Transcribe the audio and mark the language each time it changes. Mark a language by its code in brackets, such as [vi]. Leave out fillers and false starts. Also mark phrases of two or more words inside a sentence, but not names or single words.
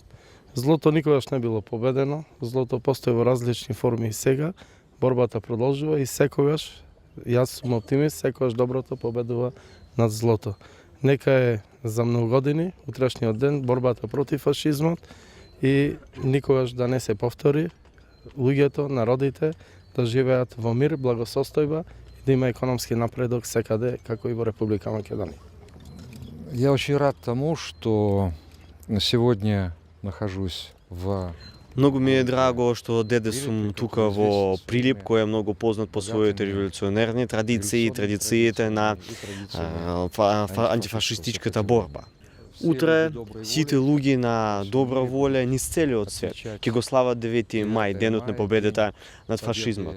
[mk] Злото никогаш не било победено, злото постои во различни форми и сега, борбата продолжува и секогаш, јас сум оптимист, секогаш доброто победува над злото. Нека е за многу години, утрешниот ден, борбата против фашизмот и никогаш да не се повтори луѓето, народите да живеат во мир, благосостојба и да има економски напредок секаде, како и во Република Македонија. [ru] Я очень рад тому, что сегодня нахожусь в... [mk] Многу ми е драго што деде сум тука во Прилип, кој е многу познат по своите револуционерни традиции, традициите на антифашистичката борба. Утре сите луѓе на добра воля низ целиот свет ќе го слават 9 мај, денот на победата над фашизмот.